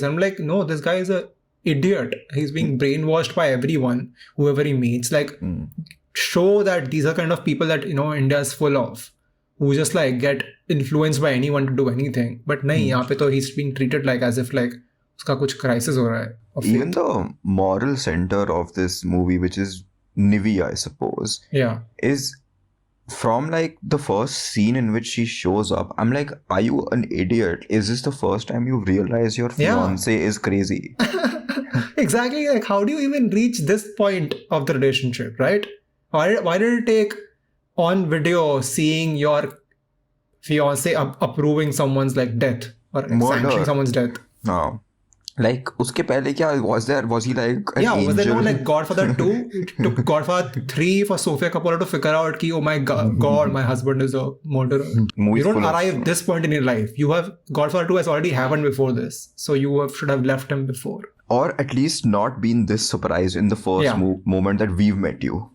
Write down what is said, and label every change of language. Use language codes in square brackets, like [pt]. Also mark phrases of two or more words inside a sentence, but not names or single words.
[en] I'm like, no, this guy is a idiot. He's being brainwashed by everyone, whoever he meets. Like, show that these are kind of people that, you know, India is full of, who just like get influenced by anyone to do anything. [hi] But नहीं, यहाँ पे तो [en] he's being treated like as if like [hi] उसका कुछ crisis हो रहा है. [en] Even the moral center of this movie, which is Nivi, I suppose, is from like the first scene in which she shows up. I'm like, are you an idiot? Is this the first time you realize your fiance is crazy? Exactly. Like, how do you even reach this point of the relationship, right? Why did it take on video seeing your fiance approving someone's like death or sanctioning someone's death? No. Like, [hi] उसके पहले क्या [en] was he like an angel? Was there no like Godfather 2? It took Godfather 3 for Sofia Coppola to figure out ki, oh my god, my husband is a murderer. You don't arrive this point in your life. Godfather 2 has already happened before this. So you should have left him before. Or at least not been this surprised in the first moment that we've met you.